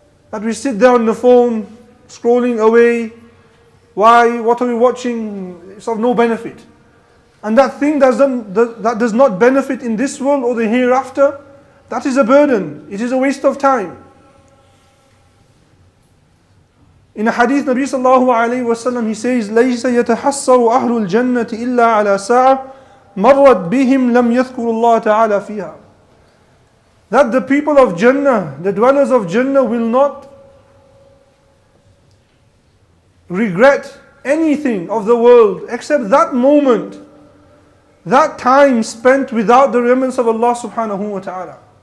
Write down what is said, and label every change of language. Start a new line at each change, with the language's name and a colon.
English: That we sit there on the phone, scrolling away. Why? What are we watching? It's of no benefit. And that thing that does not benefit in this world or the hereafter, that is a burden. It is a waste of time. In a hadith, Nabi sallallahu alayhi wa sallam, he says,
Arabic: لَيْسَ يَتَحَسَّرُ أَهْلُ الْجَنَّةِ إِلَّا عَلَى سَاعَةٍ مَرَّتْ بِهِمْ لَمْ يَذْكُرُ اللَّهَ تَعَالَى فِيهَا.
English: That the people of Jannah, the dwellers of Jannah, will not regret anything of the world except that moment, that time spent without the remembrance of Allah subhanahu wa ta'ala.